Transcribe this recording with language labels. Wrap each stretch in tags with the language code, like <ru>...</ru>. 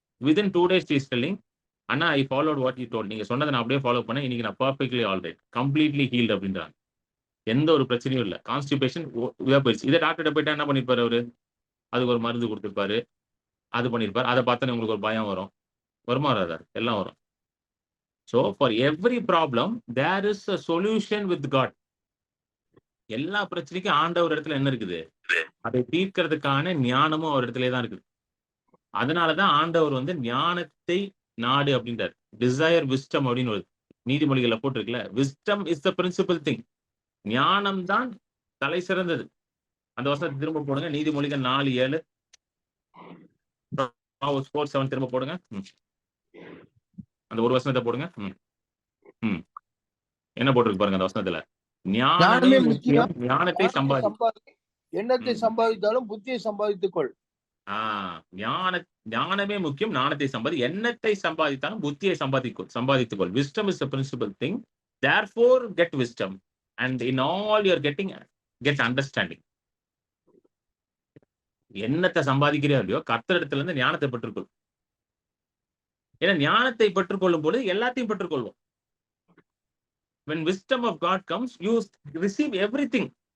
<en>Within 2 days she is telling, அண்ணா I followed what you told.</en> <ta>நீங்க சொன்னத நான் அப்படியே ஃபாலோ பண்ணேன். இன்னைக்கு நான்</ta> <en>Perfectly alright. Completely healed</en> <ta>அப்படின்றாங்க. எந்த ஒரு பிரச்சனையும் இல்ல. கான்ஸ்டிபேஷன் இதா போயிருச்சு. இதே டாக்டர்ட்ட போயிட்டா என்ன பண்ணிருப்பாரு அவரு? அதுக்கு ஒரு மருந்து குடுத்திருப்பாரு. அது பண்ணிருப்பாரு. அத பார்த்தோனே உங்களுக்கு ஒரு பயம் வரும். வருமா வராதா? எல்லாம் வரும்.</ta> <en>So for every problem, there is a solution with God.</en> <ta>எல்லா பிரச்சனைக்கும் ஆண்டவர் இடத்துல என்ன இருக்குது? அதை தீர்க்கிறதுக்கான ஞானமும் அவர் இடத்துலயே தான் இருக்குது. அதனாலதான் ஆண்டவர் வந்து ஞானத்தை நாடு அப்படின்றார்.</ta> <en>desire wisdom</en> <ta>அப்படின்னு ஒரு நீதிமொழிகளை போட்டிருக்குல்ல.</ta> <en>Wisdom is the principal thing.</en> <ta>ஞானம் தான் தலை சிறந்தது. அந்த வசனத்தை திரும்ப போடுங்க. நீதிமொழிகள் 4:7. 4:7 திரும்ப போடுங்க. அந்த ஒரு வசனத்தை போடுங்க. என்ன போட்டிருக்கு பாருங்க அந்த வசனத்துல. ஞானமே முக்கியம், ஞானத்தை சம்பாதி. எண்ணத்தை சம்பாதித்தாலும் புத்தியை சம்பாதித்துக் கொள். ஞானமே முக்கியம், ஞானத்தை சம்பாதி. எண்ணத்தை சம்பாதித்தாலும் புத்தியை சம்பாதித்துக் கொள்.</ta> <en>Wisdom is the principal thing. Therefore get wisdom, and in all you are getting, get understanding.</en> <ta>எண்ணத்தை சம்பாதிக்கிறே இல்லையோ கர்த்தரிடத்துல இருந்து ஞானத்தை பெற்றுக்கொள். ஏன்னா ஞானத்தை பெற்றுக்கொள்ளும் போது எல்லாத்தையும் பெற்றுக்கொள்வோம்.</ta> <en>When wisdom of God comes, you receive everything.</en>